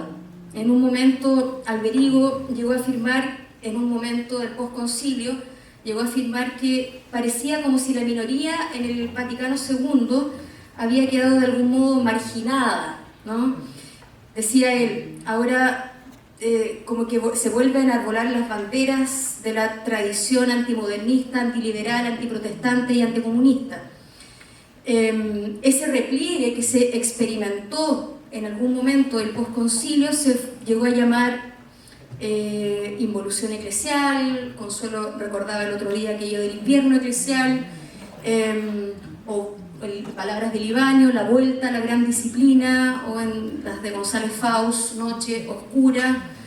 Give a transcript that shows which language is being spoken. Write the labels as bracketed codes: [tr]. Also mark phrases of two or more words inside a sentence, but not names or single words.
[es] En un momento, Alberigo llegó a afirmar, en un momento del posconcilio, llegó a afirmar que parecía como si la minoría en el Vaticano II había quedado de algún modo marginada, ¿no? Decía él, ahora como que se vuelven a enarbolar las banderas de la tradición antimodernista, antiliberal, antiprotestante y anticomunista. Ese repliegue que se experimentó en algún momento del posconcilio se llegó a llamar involución eclesial. Consuelo recordaba el otro día aquello del invierno eclesial, o palabras de Libaño, la vuelta a la gran disciplina, o en las de González Faust, Noche Oscura.